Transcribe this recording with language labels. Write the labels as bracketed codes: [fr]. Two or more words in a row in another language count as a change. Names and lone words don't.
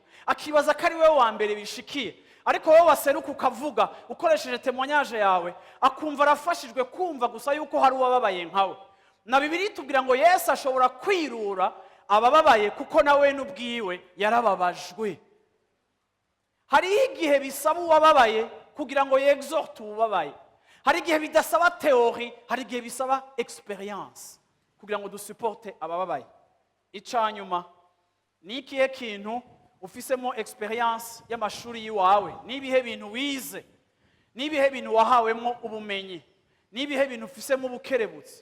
[rn] Akibaza ko ari we wa mbere bishikiye. Ariko wowe waseruka ukavuga ukoresheje témoignage yawe, akumva arafashijwe kumva gusa yuko hari uwababaye nkawe. Na Bibiliya itubwira ngo Yesu ashobora kwirura abababaye kuko nawe n'ubwiwe yarababajwe. Hari igihe bisaba uwababaye kugira ngo yexhorte ubabaye. Hari igihe bidasaba theory, hari igihe bisaba experience kugira ngo dusupporte abababaye. Icanyuma ni ikihe kintu ufisemo experience y'amashuri yiwawe, nibihe bintu wize, nibihe bintu wahawemo ubumenyi, nibihe bintu ufisemo ubukerebutsi.